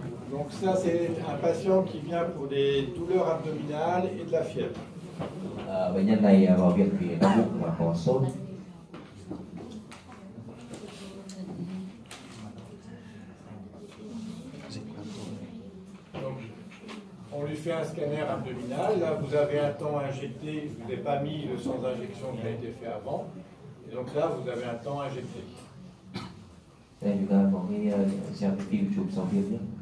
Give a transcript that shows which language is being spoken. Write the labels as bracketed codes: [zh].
[fr] Donc ça, c'est un patient qui vient pour des douleurs abdominales et de la fièvre. [vi] Bệnh nhân này vào viện vì đau bụng và có sốt. [fr] Donc, on lui fait un scanner abdominal. Là, vous avez un temps injecté. Je vous ai pas mis le sans injection qui a été fait avant. Et donc là, vous avez un temps injecté. [vi] Đây chúng ta có cái xem cái phim chụp sau tiêm nhé.